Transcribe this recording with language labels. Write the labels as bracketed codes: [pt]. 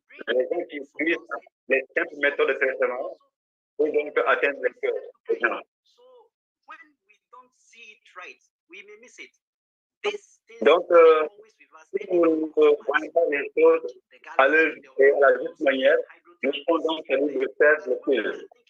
[fr] Les gens qui utilisent les simples méthodes de traitement pour donc atteindre les cœurs des gens. [en] When we don't see it right, we may miss it. [fr] Donc, si nous ne voyons pas les choses à la juste manière, nous pouvons celui de faire le pire.